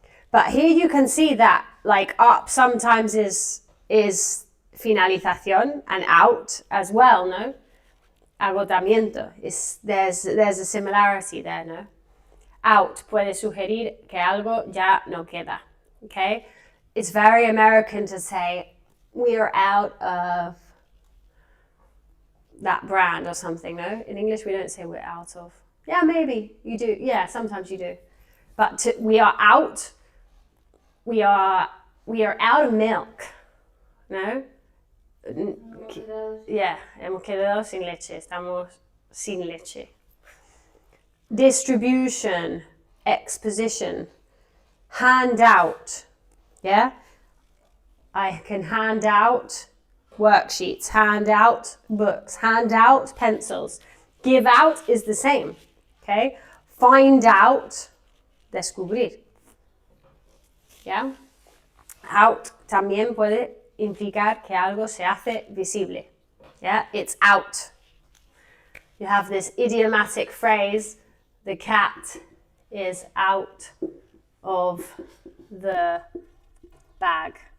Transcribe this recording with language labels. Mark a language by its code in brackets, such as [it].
[en] But here you can see that like up sometimes is finalización and out as well, no? Agotamiento. There's a similarity there, no? [es] Out puede sugerir que algo ya no queda. [en] Okay? It's very American to say, we are out of that brand or something, no? In English, we don't say we're out of. Yeah, maybe you do. Yeah, sometimes you do. But we are out. We are out of milk, no? [es] Yeah, hemos quedado sin leche. Estamos sin leche. [en] Distribution, exposition, hand out. Yeah? I can hand out worksheets, hand out books, hand out pencils. Give out is the same, okay? Find out, descubrir. Yeah? [es] Out también puede implicar que algo se hace visible. [en] Yeah? It's out. You have this idiomatic phrase, the cat is out of the bag.